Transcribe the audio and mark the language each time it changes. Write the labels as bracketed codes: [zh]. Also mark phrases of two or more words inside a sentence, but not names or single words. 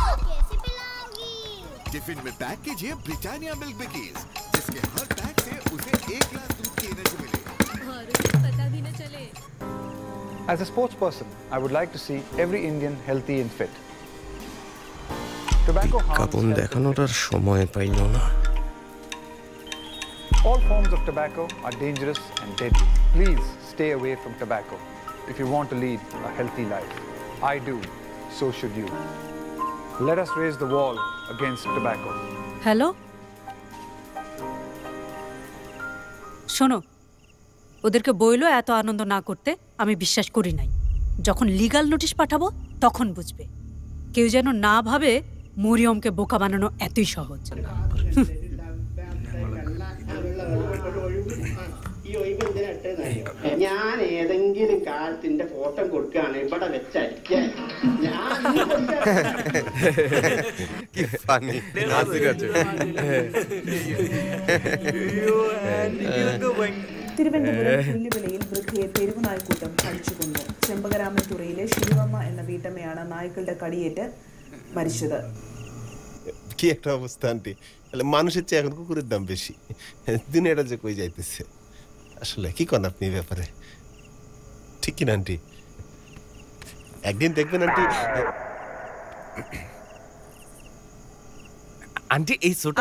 [hi] टिफिन में पैक कीजिए ब्रिटानिया मिल्क बिकीज, जिसके हर पैक से उसे [en] As a sports person, I would like to see every Indian healthy and fit. Tobacco [bn] কাপন দেখানোর আর সময় পাইল না। [en] All forms of tobacco are dangerous and deadly. Please stay away from tobacco if you want to lead a healthy life. I do, so should you. Let us raise the wall against tobacco. [bn] হ্যালো, শোনো, ওদেরকে বইলো এত আনন্দ না করতে। আমি বিশ্বাস করি নাই। যখন লিগ্যাল নোটিশ পাঠাবো তখন বুঝবে। কেউ যেন না ভাবে মরিয়মকে বোকা বানানো এতই സഹজ। [ml] ഞാൻ ഏതെങ്കിലും കാലത്തിന്റെ ഫോട്ടോ കൊടുക്കുകയാണ് ഇവിടെ വെച്ചടിക്കേ തിരുവനന്തപുരം പുല്ലുവിളയിൽ വൃദ്ധയെ തെരുവ് നായ്ക്കൂട്ടം അടിച്ചുകൊന്നു. ചെമ്പകരാമൻതുറയിലെ ശിവമ്മ എന്ന വീട്ടമ്മയാണ് നായ്ക്കളുടെ കടിയേറ്റ് മരിച്ചത്. [bn] কি একটা অবস্থা আন্টি, মানুষের চেয়ে এখন কুকুরের দাম বেশি। দুনিয়াটা যে কই যাইতেছে, আসলে কি করেন আপনি এই ব্যাপারে? ঠিক কিনা আন্টি? একদিন দেখবেন আন্টি। আন্টি এই ছোটা